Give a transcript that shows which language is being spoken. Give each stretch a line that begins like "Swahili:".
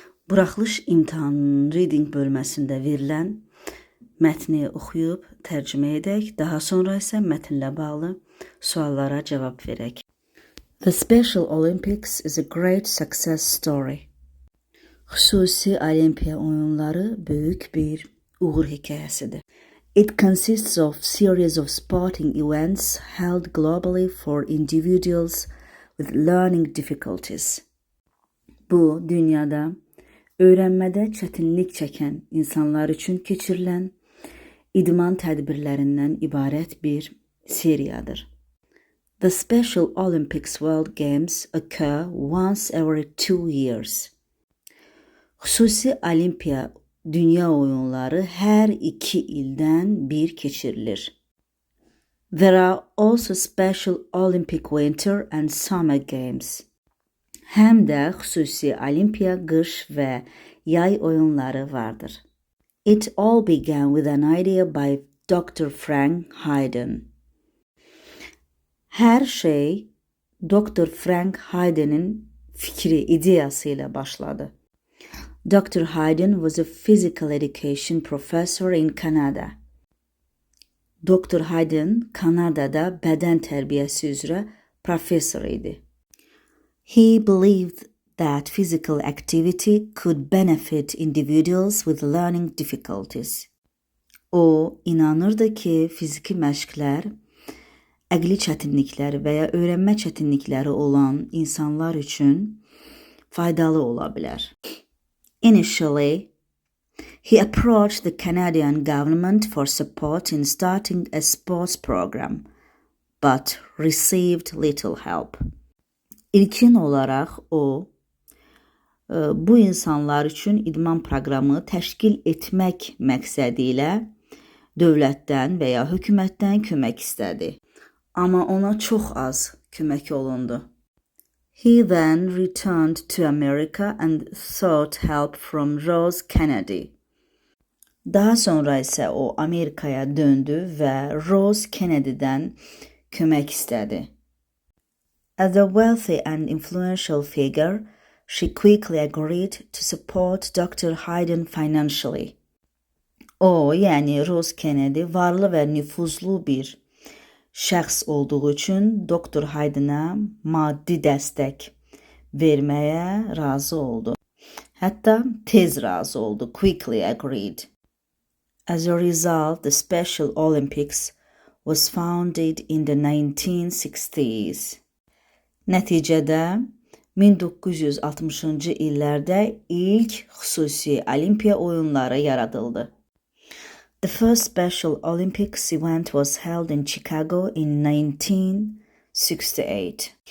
Azerbaijani: Buraxılış imtahanının reading bölməsində verilən mətni oxuyub tərcümə edək, daha sonra isə mətnlə bağlı suallara cavab verək.
English: The Special Olympics is a great success story.
Azerbaijani: Xüsusi Olimpiya oyunları böyük bir uğur hekayəsidir.
English: It consists of series of sporting events held globally for individuals with learning difficulties.
Azerbaijani: Bu, dünyada öyrənmədə çətinlik çəkən insanlar üçün keçirilən idman tədbirlərindən ibarət bir seriyadır.
English: The Special Olympics World Games occur once every 2 years.
Azerbaijani: Xüsusi Olimpiya dünya oyunları hər 2 ildən bir keçirilir.
English: There are also Special Olympic Winter and Summer Games.
Azerbaijani: Həm də xüsusi Olimpiya qış və yay oyunları vardır.
English: It all began with an idea by Dr.
Azerbaijani: Frank Hayden. Hər şey Dr. Frank Hayden'in fikri, ideyası ilə başladı. Dr.
English: Hayden was a physical education professor in Canada.
Azerbaijani: Dr. Hayden Kanadada bədən tərbiyəsi üzrə professor idi.
English: He believed that physical activity could benefit individuals with learning difficulties.
Azerbaijani: O, inanırdı ki, fiziki məşqlər əqli çətinlikləri və ya öyrənmə çətinlikləri olan insanlar üçün faydalı ola bilər.
English: Initially, he approached the Canadian government for support in starting a sports program, but received little help.
Azerbaijani: İlkin olaraq o, bu insanlar üçün idman proqramı təşkil etmək məqsədi ilə dövlətdən və ya hökumətdən kömək istədi. Amma ona çox az kömək olundu.
English: He then returned to America and sought help from Rose Kennedy.
Azerbaijani: Daha sonra isə o Amerikaya döndü və Rose Kennedy'dən kömək istədi.
English: As a wealthy and influential figure, she quickly agreed to support Dr.
Azerbaijani: Hayden
English: financially.
Azerbaijani: O, yəni Rose Kennedy varlı və nüfuzlu bir şəxs olduğu üçün Dr. Hayden'a maddi dəstək verməyə razı oldu. Hətta tez razı oldu,
English: quickly agreed. As a result, the Special Olympics was founded in the 1960s.
Azerbaijani: Nəticədə 1960-cı illərdə ilk xüsusi Olimpiya oyunları yaradıldı.
English: The first Special Olympics event was held in Chicago in 1968.